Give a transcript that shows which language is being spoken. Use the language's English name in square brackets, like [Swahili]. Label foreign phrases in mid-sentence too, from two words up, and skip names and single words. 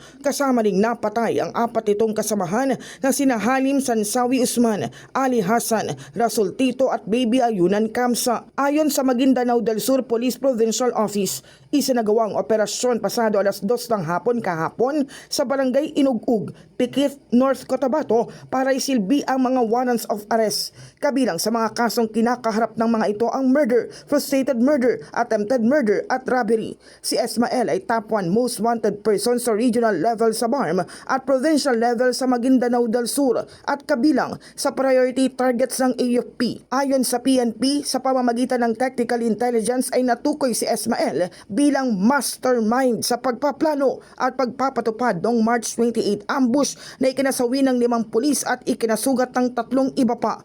[Filipino] Kasama ring napatay ang apat nitong kasamahan na sina Halim Sansawi Usman, Ali Hassan, Rasul Tito at Baby Ayunan Kamsa. Ayon sa Maguindanao del Sur Police Provincial Office, isinagawang operasyon pasado alas 2 ng hapon kahapon sa Barangay Inugug, Pikit, North Cotabato para isilbi ang mga [English] warrants of arrest. [Filipino] Kabilang sa mga kasong kinakaharap ng mga ito ang murder, [English] frustrated murder, attempted murder [Filipino] at robbery. Si Ismael ay [English] top 1 most wanted person [Filipino] sa [English] regional level [Filipino] sa BARM at [English] provincial level [Filipino] sa Maguindanao del Sur at kabilang sa [English] priority targets [Filipino] ng AFP. Ayon sa PNP, sa pamamagitan ng [English] technical intelligence [Filipino] ay natukoy si Ismael bilang mastermind sa pagpaplano at pagpapatupad noong March 28 ambush na ikinasawi ng 5 pulis at ikinasugat ng 3 iba pa.